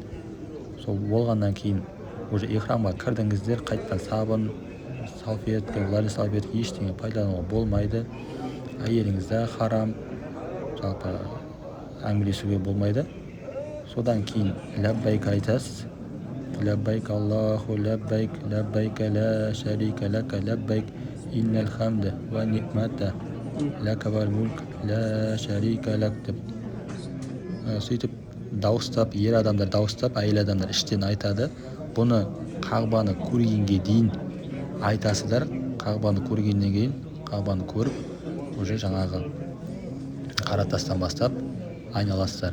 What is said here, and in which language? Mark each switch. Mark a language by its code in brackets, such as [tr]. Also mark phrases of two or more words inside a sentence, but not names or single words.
[kk] Сол болғаннан кейін уже ихрамға кірдіңіздер, қайтадан сабын, салфетка, [ru] влажный салфетка [kk] ештеңе пайдалануға болмайды. Әйеліңізді харам, жалпы әңгімелесуге болмайды. Содан кейін ләббайк айтасыз. [ar] لبيك الله لبيك، لبيك لا شريك لك لبيك، إن الحمد والنعمة لك والملك لا شريك لك деп. [kk] Сөйтіп дауыстап, ер адамдар дауыстап, әйел адамдар іштен айтады. Бұны Қағбаны көргенге дейін айтасыздар. Қағбаны көргеннен кейін, Қағбаны көріп, уже жаңағы Қаратастан бастап айналасыздар.